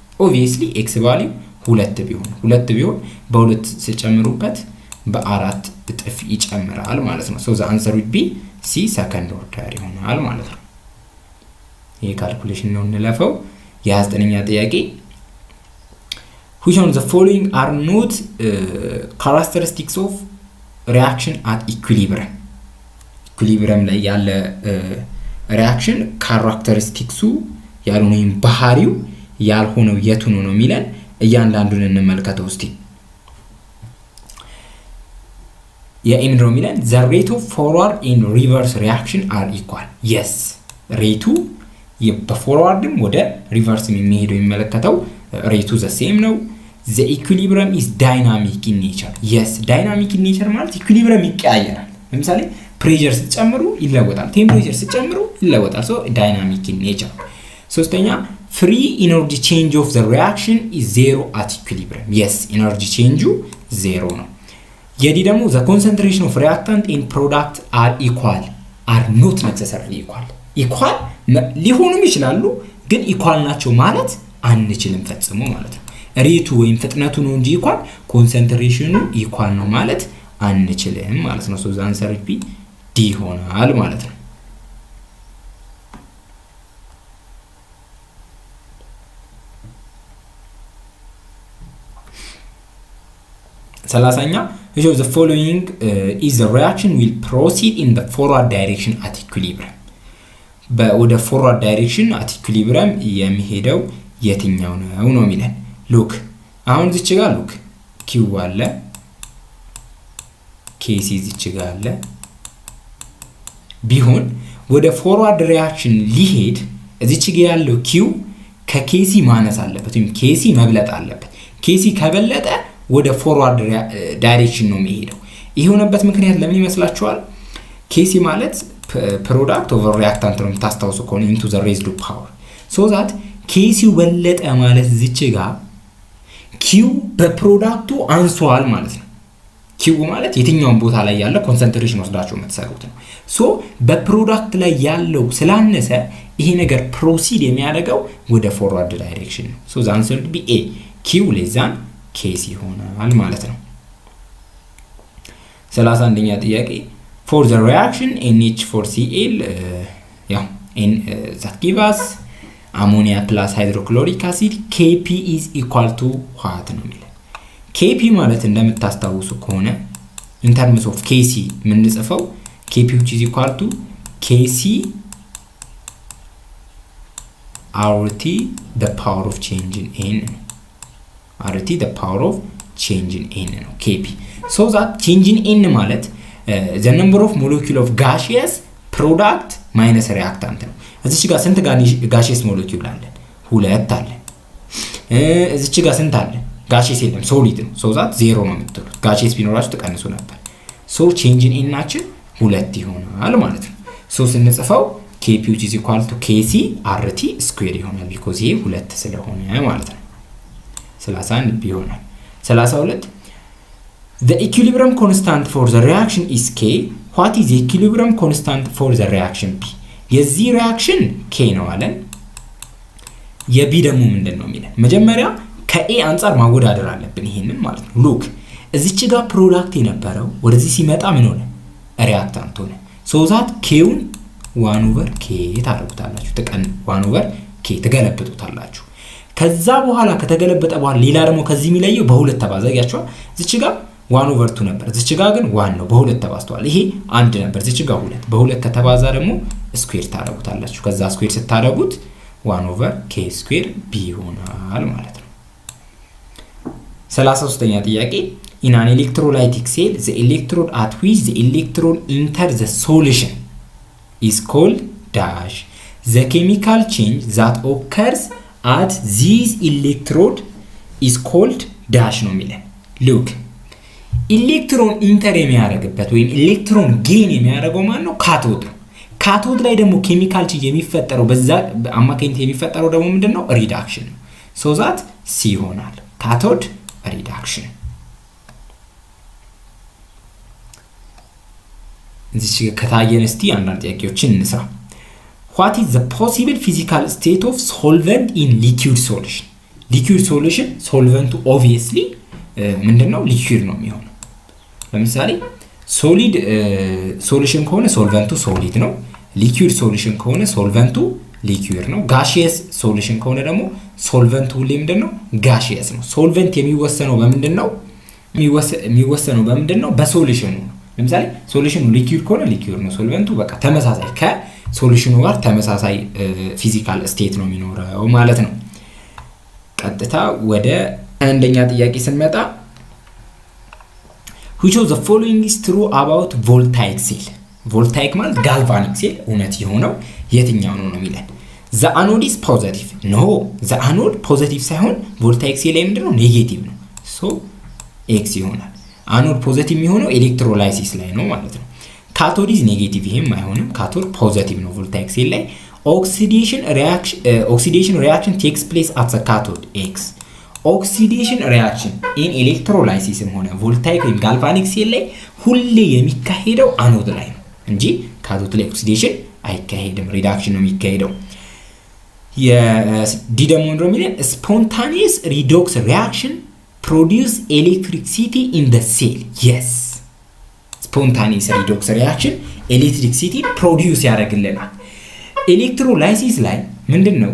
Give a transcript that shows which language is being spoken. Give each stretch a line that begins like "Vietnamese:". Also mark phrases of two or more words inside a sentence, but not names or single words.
English: obviously x value
Amharic: 2 ቢሆን በሁለት ሲጨምሩበት በአራት እጥፍ ይጨምራል ማለት ነው። so
English: the answer would be C second order
Amharic: ይሆናል ማለት ነው። ይሄ ካልኩሌሽን ነው እንለፈው። የ29ኛ ጥያቄ
English: which one of the following are not characteristics of reaction at equilibrium
Amharic: ኢኩሊብሪየም ላይ ያለ ሪአክሽን ካራክተሪስቲክሱ ያልሆነው ባህሪው ያልሆነው የቱ ነው የሚለን እያንዳንዱን እንመልከተው እስቲ። የኤምድሮ ሚለን
English: the rate of forward and reverse reaction are equal yes
Amharic: ሬቱ በፎርዋርድም ወደ ሪቨርስም የሚሄደው የሚመለከተው ሬቱ
English: the same ነው። the equilibrium is dynamic in nature yes dynamic in nature
Amharic: ማለት ኢኩሊብሪየም ይቀያየራል። ለምሳሌ ፕሬሸር ሲጨምሩ ይለወጣል፣ ቴምፕሬቸር ሲጨምሩ ይለወጣል።
English: so dynamic in nature።
Amharic: ሶስተኛ
English: free energy change of the reaction is zero at equilibrium yes energy change zero
Amharic: ነው። የዲ ደግሞ
English: the concentration of reactant in product are equal are not necessarily equal
Amharic: ሊሆኑም ይችላሉ ግን ኢኳል ናቸው ማለት አንችልም ፈጽሞ ማለት ነው። ሬቱ ወይም ፍጥነቱ ነው እንጂ ኢኳል ኮንሰንትሬሽኑ ኢኳል ነው ማለት አንችልም ማለት ነው።
English: so the answer would be D
Amharic: ይሆናል ማለት ነው። ሰላሳኛ
English: which of the following is the reaction will proceed in the forward direction at equilibrium
Amharic: ወደ
English: forward direction at equilibrium
Amharic: የሚሄደው የትኛው ነው የሚለን። ሉክ አሁን እዚች ጋር ሉክ ኪው አለ፣ ኬሲ እዚች ጋር አለ ቢሆን ወደ
English: forward reaction
Amharic: ሊሄድ እዚች ጋር ያለው ኪው ከኬሲ ማነስ አለበት ወይም ኬሲ መብለጥ አለበት። ኬሲ ከበለጠ ወደ
English: forward direction
Amharic: ነው የሚሄደው። ይሄ ሆነበት ምክንያት ለምን ይመስላችኋል? ኬሲ ማለት
English: product over reactant
Amharic: ነው ታስታውሱ ከሆነ
English: into the raised power so that
Amharic: ኬሲው በለጠ ማለት እዚች ጋር ኪው በፕሮዳክቱ አንሷል ማለት ነው። ኪው ማለት የትኛውን ቦታ ላይ ያለ ኮንሰንትሬሽን ወስዳችሁ የምትሰሩት ነው። ሶ በፕሮዳክት ላይ ያለው ስላነሰ ይሄ ነገር ፕሮሲድ የሚያደርገው ወደ
English: forward direction
Amharic: ነው።
English: so the answer would be A
Amharic: ኪው ለዛን ኬሲ ይሆናል ማለት ነው። 31ኛ ጥያቄ for the reaction NH4Cl
English: that give us ammonia plus hydrochloric acid Kp is equal to what
Amharic: ነው የሚለው። Kp ማለት እንደምታስታውሱ ከሆነ
English: in terms of Kc
Amharic: የምንጽፈው
English: Kp which is equal to Kc RT the power of change in N RT the power of change in N ነው Kp so that change in N ማለት the number of molecule of gaseous product minus reactant
Amharic: ነው። እዚች ጋር ስንት
English: gaseous molecule አለ?
Amharic: ሁለት አለ። እዚች ጋር ስንት አለ? gaseous የለም solid ነው።
English: so that 0
Amharic: ነው የምትሉት። gaseous ቢኖራችሁ ተቀንሱ ነበር።
English: so change in n
Amharic: ናችን ሁለት ይሆናል ማለት ነው። so ስንጽፈው
English: Kp which is equal to Kc RT square
Amharic: ይሆናል because ይሄ ሁለት ስለሆነ ማለት ነው። 31 ቢሆናል። 32
English: The equilibrium constant for the reaction is K. What is the equilibrium constant for the reaction P? የዚህ reaction K
Amharic: ነው አለን። የቢ ደግሞ ምንድነው የሚለን? መጀመሪያ ከኤ አንፃር ማወዳደር አለብን ይሄንን ማለት ነው። ሉክ እዚች ጋር ፕሮዳክት የነበረው ወደዚህ ሲመጣ ምን ሆነ? ሪአክታንት ሆነ። so that K-ውን 1/K ታደርጉታላችሁ። ተቀን 1/K ተገለብጡታላችሁ። ከዛ በኋላ ከተገለበጠ በኋላ ሌላ ደግሞ ከዚህ የሚለየው በሁለት ተባዛያችኋል። እዚች ጋር 1/2 ነበር። እዚች ጋር ግን 1 ነው በሁለት ተባዝቷል። ይሄ አንድ ነበር። እዚች ጋር 2 በሁለት ከተባዛ ደግሞ ስኩዌር ታደርጉታላችሁ። ከዛ ስኩዌር ስታደርጉት 1/K ስኩዌር B ይሆናል ማለት ነው። 33ኛ ጥያቄ
English: in an electrolytic cell the electrode at which the electron enters the solution is called dash the chemical change that occurs at this electrode is called dash
Amharic: ነው የሚለን።
English: look
Amharic: ኢሌክትሮን ኢንተር የሚያደርግበት ወይም ኤሌክትሮን ጌን የሚያደርገው ማን ነው? ካቶድ ነው። ካቶድ ላይ ደግሞ
English: chemical change
Amharic: የሚፈጠረው በዛ አማካኝነት የሚፈጠረው ደግሞ ምንድነው? ሪዳክሽን ነው።
English: so that C
Amharic: ይሆናል።
English: cathode reduction።
Amharic: እዚህ ከታየን እስቲ አንዳንድ ጥያቄዎችን እንስራ።
English: what is the possible physical state of solvent in liquid solution? liquid solution solvent obviously ምንድነው?
Amharic: liquid ነው የሚሆነው። ለምሳሌ
English: solid solution
Amharic: ከሆነ ሶልቨንቱ ሶሊድ ነው።
English: liquid solution
Amharic: ከሆነ ሶልቨንቱ ሊኩዊድ ነው።
English: gaseous solution
Amharic: ከሆነ ደግሞ ሶልቨንቱ ሁሌ ምንድነው? ጋሺየስ ነው። ሶልቨንት የሚወሰነው በምንድነው? የሚወሰነው በምንድነው? በሶሉሽኑ ነው። ለምሳሌ ሶሉሽኑ ሊኩዊድ ከሆነ ሊኩዊድ ነው። ሶልቨንቱ በቃ ተመሳሳይ ከሶሉሽኑ ጋር ተመሳሳይ
English: physical state
Amharic: ነው የሚኖረው ማለት ነው። ቀጥታ ወደ አንደኛ ጥያቄ ስንመጣ
English: which of the following is true about voltaic cell?
Amharic: voltaic ማለት
English: galvanic cell
Amharic: እውነት የሆነው የትኛው ነው ነው የሚለን።
English: the anode is positive no the anode positive
Amharic: ሳይሆን
English: voltaic cell
Amharic: ላይ ምንድነው? ኔጌቲቭ ነው። so x ይሆናል።
English: anode positive
Amharic: የሚሆነው ኤሌክትሮላይሲስ ላይ ነው ማለት ነው።
English: cathode is negative
Amharic: ይሄም አይሆንም።
English: cathode positive
Amharic: ነው
English: voltaic cell
Amharic: ላይ።
English: oxidation reaction takes place at the cathode
Amharic: x
English: oxidation reaction in electrolysis
Amharic: ሆነ ቮልታይክ ወይም
English: galvanic cell
Amharic: ላይ ሁሌ የሚካሄደው አኖድ ላይ ነው እንጂ ካቶድ ላይ ኦክሲዴሽን አይካሄድም፣ ሪዳክሽን ነው የሚካሄደው። የዲ ደግሞ እንደው የሚለን
English: spontaneous redox reaction produce electricity in the cell።
Amharic: የስ
English: spontaneous redox reaction electricity produce
Amharic: ያደርግልናል። ኤሌክትሮላይሲስ ላይ ምንድነው?